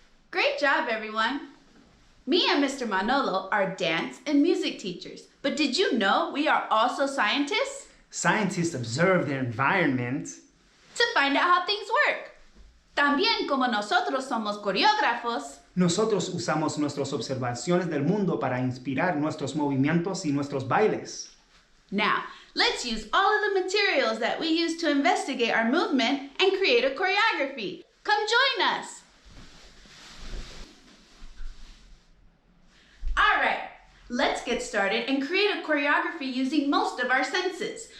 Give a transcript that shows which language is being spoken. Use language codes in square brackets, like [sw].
[en] Great job, everyone. Me and Mr. Manolo are dance and music teachers, but did you know we are also scientists? Scientists observe their environment To find out how things work. [es] También como nosotros somos coreógrafos, Nosotros usamos nuestras observaciones del mundo para inspirar nuestros movimientos y nuestros bailes. [en] now let's use all of the materials that we use to investigate our movement and create a choreography. Come join us. All right, let's get started and create a choreography using most of our senses.